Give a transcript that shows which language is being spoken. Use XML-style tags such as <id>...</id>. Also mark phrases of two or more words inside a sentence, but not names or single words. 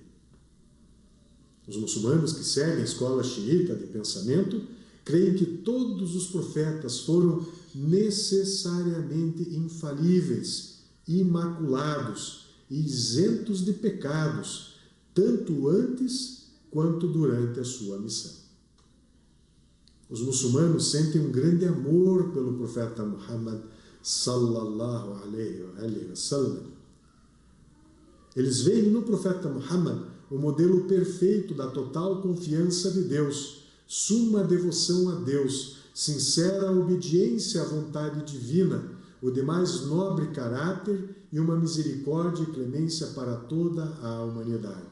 <pt>Os muçulmanos que seguem a escola xiita de pensamento creem que todos os profetas foram necessariamente infalíveis, imaculados e isentos de pecados, tanto antes quanto durante a sua missão. Os muçulmanos sentem um grande amor pelo profeta Muhammad,</pt> <ar>صلى الله عليه وسلم.</ar> <pt>Eles veem no profeta Muhammad o modelo perfeito da total confiança de Deus, suma devoção a Deus, sincera obediência à vontade divina, o de mais nobre caráter e uma misericórdia e clemência para toda a humanidade.</pt>